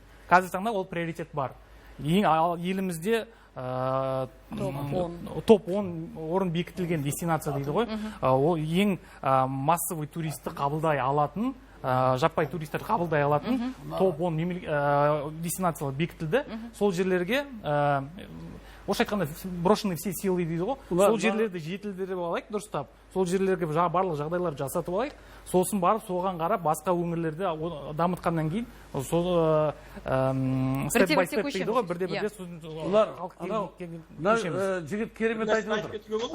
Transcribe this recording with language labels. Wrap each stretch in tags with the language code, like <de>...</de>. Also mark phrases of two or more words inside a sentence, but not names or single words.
<kk>Қазіргі таңда ол приоритет бар. Елімізде топ 10 орын бекітілген дестинация дейді ғой. Ол ең массовый туристті қабылдай алатын, жаппай туристер қабылдай алатын топ 10 дестинациялар бекітілді. Сол жерлерге Ош айтқанда</kk> <ru>брошенный все силы</ru> <kk>дейді ғой. Сол жерлерді жетілдіріп алайық, дұрыстап. Сол жерлерге барлық жағдайлар жасатып алайық. Сосын барып, соған қарап, басқа өңірлерде дамытқаннан кейін, сол</kk> <en>step-by-step</en> <kk>дейді ғой, бірде-бірде жігіт керемет айтып отыр.</kk>